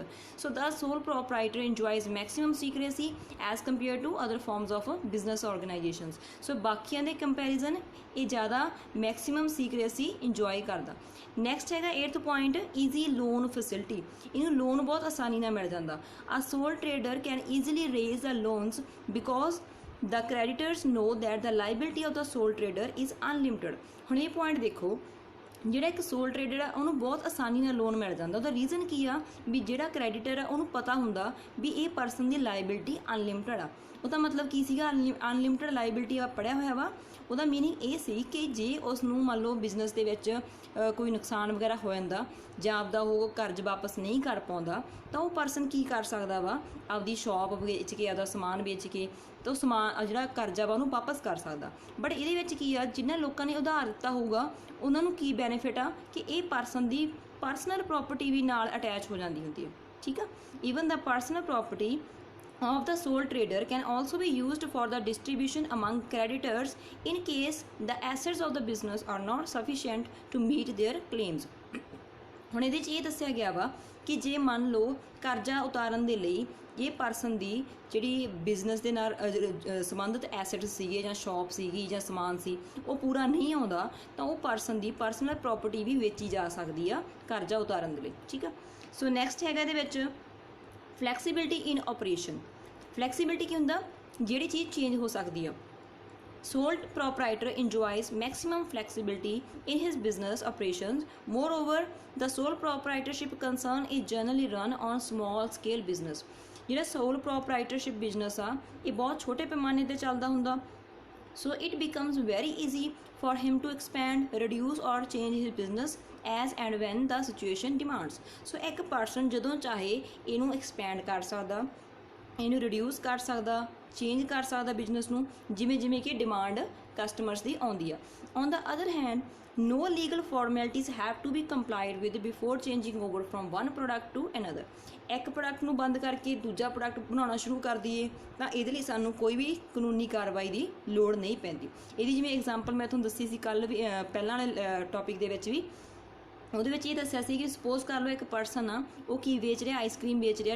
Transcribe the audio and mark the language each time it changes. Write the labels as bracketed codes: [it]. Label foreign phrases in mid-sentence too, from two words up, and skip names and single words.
[en] So the sole proprietor enjoys maximum secrecy as compare to other forms of business organisations. [pa] ਸੋ ਬਾਕੀਆਂ ਦੇ ਕੰਪੈਰੀਜ਼ਨ ਇਹ ਜ਼ਿਆਦਾ [en] maximum secrecy enjoy [pa] ਕਰਦਾ। [en] next ਹੈਗਾ 8th point easy loan facility। [pa] ਇਹਨੂੰ ਲੋਨ ਬਹੁਤ ਆਸਾਨੀ ਨਾਲ ਮਿਲ ਜਾਂਦਾ। [en] A sole trader can easily raise the loans because the creditors know that the liability of the sole trader is unlimited। [pa] ਹੁਣ ਇਹ ਪੁਆਇੰਟ ਦੇਖੋ, ਜਿਹੜਾ ਇੱਕ [en] sole trader [pa] ਆ ਉਹਨੂੰ ਬਹੁਤ ਆਸਾਨੀ ਨਾਲ ਲੋਨ ਮਿਲ ਜਾਂਦਾ। ਉਹਦਾ ਰੀਜ਼ਨ ਕੀ ਆ ਵੀ ਜਿਹੜਾ ਕ੍ਰੈਡੀਟਰ ਆ ਉਹਨੂੰ ਪਤਾ ਹੁੰਦਾ ਵੀ ਇਹ ਪਰਸਨ ਦੀ [en] liability unlimited [pa] ਆ। ਉਹਦਾ ਮਤਲਬ ਕੀ ਸੀਗਾ, [en] unlimited liability [pa] ਆ ਪੜ੍ਹਿਆ ਹੋਇਆ ਵਾ। ਉਹਦਾ ਮੀਨਿੰਗ ਇਹ ਸੀ ਕਿ ਜੇ ਉਸ ਨੂੰ ਮੰਨ ਲਓ ਬਿਜ਼ਨਸ ਦੇ ਵਿੱਚ ਕੋਈ ਨੁਕਸਾਨ ਵਗੈਰਾ ਹੋ ਜਾਂਦਾ ਜਾਂ ਆਪਦਾ ਉਹ ਕਰਜ਼ ਵਾਪਸ ਨਹੀਂ ਕਰ ਪਾਉਂਦਾ ਤਾਂ ਉਹ ਪਰਸਨ ਕੀ ਕਰ ਸਕਦਾ ਵਾ, ਆਪਦੀ ਸ਼ੌਪ ਵੇਚ ਕੇ ਆਪਦਾ ਸਮਾਨ ਵੇਚ ਕੇ ਤਾਂ ਉਹ ਸਮਾਨ ਜਿਹੜਾ ਕਰਜ਼ਾ ਵਾ ਉਹਨੂੰ ਵਾਪਸ ਕਰ ਸਕਦਾ। ਬਟ ਇਹਦੇ ਵਿੱਚ ਕੀ ਆ, ਜਿਨ੍ਹਾਂ ਲੋਕਾਂ ਨੇ ਉਧਾਰ ਦਿੱਤਾ ਹੋਊਗਾ ਉਹਨਾਂ ਨੂੰ ਕੀ ਬੈਨੀਫਿਟ ਆ ਕਿ ਇਹ ਪਰਸਨ ਦੀ [en] personal property [pa] ਵੀ ਨਾਲ ਅਟੈਚ ਹੋ ਜਾਂਦੀ ਹੁੰਦੀ ਹੈ। ਠੀਕ ਆ, [en] even the personal property of the sole trader can also be used for the distribution among creditors in case the assets of the business are not sufficient to meet their claims। [pa] ਹੁਣ ਇਹਦੇ 'ਚ ਇਹ ਦੱਸਿਆ ਗਿਆ ਵਾ ਕਿ ਜੇ ਮੰਨ ਲਓ ਕਰਜ਼ਾ ਉਤਾਰਨ ਦੇ ਲਈ ਇਹ ਪਰਸਨ ਦੀ ਜਿਹੜੀ ਬਿਜ਼ਨਸ ਦੇ ਨਾਲ ਸੰਬੰਧਿਤ ਐਸੈਟਸ ਸੀਗੇ ਜਾਂ ਸ਼ੌਪ ਸੀਗੀ ਜਾਂ ਸਮਾਨ ਸੀ ਉਹ ਪੂਰਾ ਨਹੀਂ ਆਉਂਦਾ ਤਾਂ ਉਹ ਪਰਸਨ ਦੀ [en] personal property [pa] ਵੀ ਵੇਚੀ ਜਾ ਸਕਦੀ ਆ ਕਰਜ਼ਾ ਉਤਾਰਨ ਦੇ ਲਈ। ਠੀਕ ਆ, [en] so next [pa] ਹੈਗਾ ਇਹਦੇ ਵਿੱਚ [en] flexibility in operation. [pa] ਫਲੈਕਸੀਬਿਲਿਟੀ ਕੀ ਹੁੰਦਾ, ਜਿਹੜੀ ਚੀਜ਼ ਚੇਂਜ ਹੋ ਸਕਦੀ ਆ। [en] Sole proprietor enjoys maximum flexibility in his business operations. Moreover, the sole proprietorship concern is generally run on small scale business। [pa] ਜਿਹੜਾ [en] sole proprietorship business [pa] ਆ ਇਹ ਬਹੁਤ ਛੋਟੇ ਪੈਮਾਨੇ ਤੇ ਚੱਲਦਾ ਹੁੰਦਾ। [en] So it becomes very easy for him to expand, reduce or change his business as and when the situation demands। [pa] So ਇੱਕ ਪਰਸਨ ਜਦੋਂ ਚਾਹੇ ਇਹਨੂੰ ਐਕਸਪੈਂਡ ਕਰ ਸਕਦਾ, ਇਹਨੂੰ ਰਿਡਿਊਸ ਕਰ ਸਕਦਾ, ਚੇਂਜ ਕਰ ਸਕਦਾ ਬਿਜ਼ਨਸ ਨੂੰ ਜਿਵੇਂ ਜਿਵੇਂ ਕਿ [en] demand customers [pa] ਦੀ ਆਉਂਦੀ ਆ। [en] on the other hand no legal formalities have to be complied with before changing over from one product to another। [pa] ਇੱਕ ਪ੍ਰੋਡਕਟ ਨੂੰ ਬੰਦ ਕਰਕੇ ਦੂਜਾ ਪ੍ਰੋਡਕਟ ਬਣਾਉਣਾ ਸ਼ੁਰੂ ਕਰ ਦਈਏ ਤਾਂ ਇਹਦੇ ਲਈ ਸਾਨੂੰ ਕੋਈ ਵੀ ਕਾਨੂੰਨੀ ਕਾਰਵਾਈ ਦੀ ਲੋੜ ਨਹੀਂ ਪੈਂਦੀ। ਇਹਦੀ ਜਿਵੇਂ ਐਗਜ਼ਾਮਪਲ ਮੈਂ ਤੁਹਾਨੂੰ ਦੱਸੀ ਸੀ ਕੱਲ੍ਹ ਵੀ ਪਹਿਲਾਂ ਵਾਲੇ ਟੌਪਿਕ ਦੇ ਵਿੱਚ ਵੀ, ਉਹਦੇ ਵਿੱਚ ਇਹ ਦੱਸਿਆ ਸੀ ਕਿ ਸਪੋਜ਼ ਕਰ ਲਓ ਇੱਕ ਪਰਸਨ ਆ ਉਹ ਕੀ ਵੇਚ ਰਿਹਾ, ਆਈਸਕ੍ਰੀਮ ਵੇਚ ਰਿਹਾ।